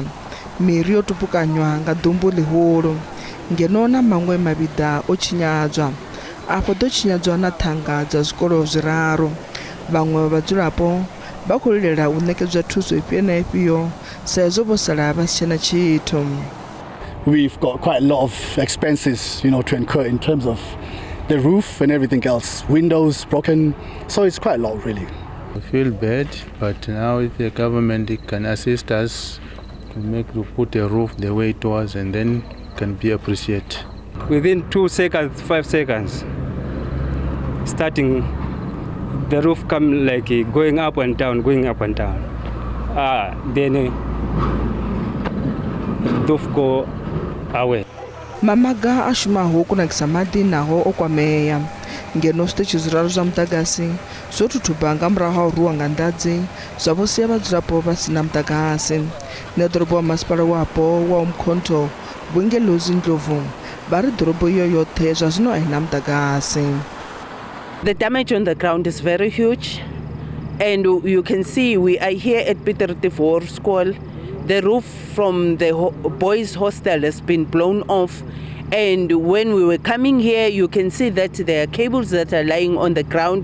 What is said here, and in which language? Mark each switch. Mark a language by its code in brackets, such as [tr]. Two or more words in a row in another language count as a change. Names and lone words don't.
[ve] Miri yo tupukanywa nga ḓumbu ḽihulu ngeno na maṅwe mavhiḓa o tshinyadzwa. Afho ḓo tshinyadzwa na ṱhanga dza zwikolo zwiraru. Vhaṅwe vhadzulapo vha khou lilela u ṋekedzwa thuso ifhio na ifhio sa ezwo vho sala vha si tshena tshithu. [en] We've got quite a lot of expenses, to incur in terms of the roof and everything else. Windows broken, so it's quite a lot really. We feel bad, but now if the government can assist us to put a roof the way it was, and then can be appreciated. Within 2 seconds, 5 seconds, starting the roof come like going up and down, going up and down. Then the roof go away. [ve] Mamaga a shumaho kunakisa maḓi naho o kwameya ngeno zwiṱitshi zwiraru zwa muḓagasi zwo thuthuba nga murahu ha u rwiwa nga nḓadzi zwa vho sia vhadzulapo vha si na muḓagasi. Na ḓorobo wa masipala wapo wa Mkhonto Vhuongelozi Ndlovu vha ri ḓorobo iyo yoṱhe zwa zwino a i na muḓagasi. [en] The damage on the ground is very huge, and you can see we are here at Peter Tivoor School. The roof from the boys' hostel has been blown off, and when we were coming here, you can see that there are cables that are lying on the ground.